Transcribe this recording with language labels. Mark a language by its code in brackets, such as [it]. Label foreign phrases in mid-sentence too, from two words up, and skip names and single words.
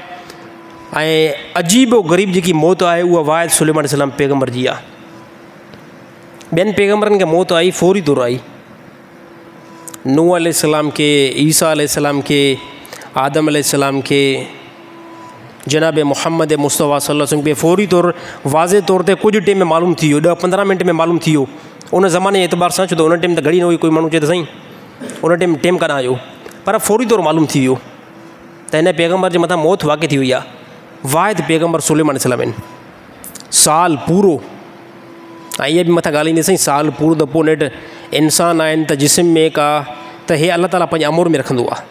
[sd] ऐं अजीब ग़रीब जेकी मौत आहे उहा वाहिद सुलेमान सलाम पैगम्बर जी आहे। ॿियनि पैगम्बरनि खे मौत आई फौरी तौरु आई, नूह अलैहिस्सलाम खे, ईसा अलैहिस्सलाम खे, आदम अलैहिस्सलाम खे, जनाब मुहम्मद मुस्तफ़ा [ar] صلى الله عليه وسلم [sd] खे फौरी तौरु वाज़े तौर ते कुझु टाइम में मालूम थी वियो, 10-15 मिंट में मालूम थी वियो। उन ज़माने जे एतबार सां, छो त उन टाइम त घड़ी न हुई, कोई माण्हू चए त साईं उन टाइम कान आयो, पर फौरी तौरु मालूम थी वियो त हिन पैगम्बर जे मथां मौत वाक़ई थी वई आहे। वाहिद पैगम्बर सुलेमान सलाम आहिनि। साल पूरो, ऐं इहा बि मथां ॻाल्हाईंदे साईं, साल पूरो त पोइ नेठि इंसान आहिनि त जिस्म में का, त हे अल्लाह ताला पंहिंजे अमूर में रखंदो आहे।